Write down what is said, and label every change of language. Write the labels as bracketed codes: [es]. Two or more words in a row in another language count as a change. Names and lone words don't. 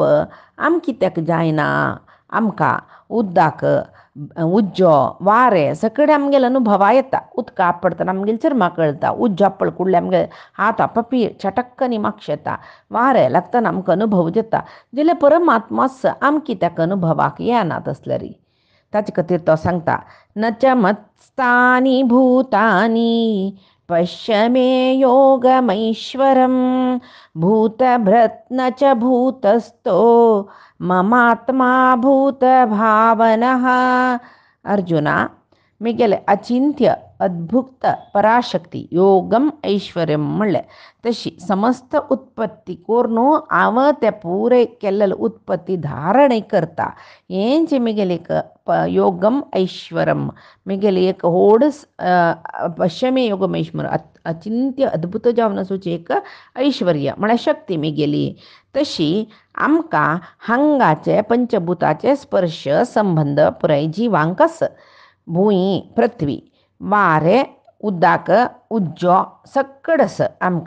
[kok] आम कित्याक जायना आमकां उदकाक उज्जो वारें सकड आमगेलो अनुभवा येता उदका पडटना आमगेली चर्मा कळटा उज्जो पडकुडले आमगे हात पपी चटक्कनी म्हाका येता वारें लागतना आमकां अनुभव जाता जाल्यार परमात्मा आस आम कित्याक अनुभवाक येना तसल्यार ताचे खातीर तो सांगता [sa] न च मत्स्थानी भूतानी पश्य मे योगमैश्वरं भूतभृत् न च भूतस्थो ममात्मा भूतभावनः [kok] अर्जुना मिगेले अचिंत्य अद्भुत पराशक्ती [sa] योगम ऐश्वर्यम [kok] म्हणलें तशी समस्त उत्पत्ती कोरनू हांव ते पुरे केल्लेले उत्पत्ती धारणय करता हेंचे मिगेले एक [sa] योगम ऐश्वरम [kok] मिगेली एक व्हड पश्चिमे योगम ऐश्वर अचिंत्य अद्भुत जावन आसूची एक ऐश्वर्य म्हळ्यार शक्ती मिगेली तशी आमकां हांगाचे पंचभूताचे स्पर्श संबंध पुराय जिवांक आस भूंय पृथ्वी वारें उदक उज्जो सकड आस आमकां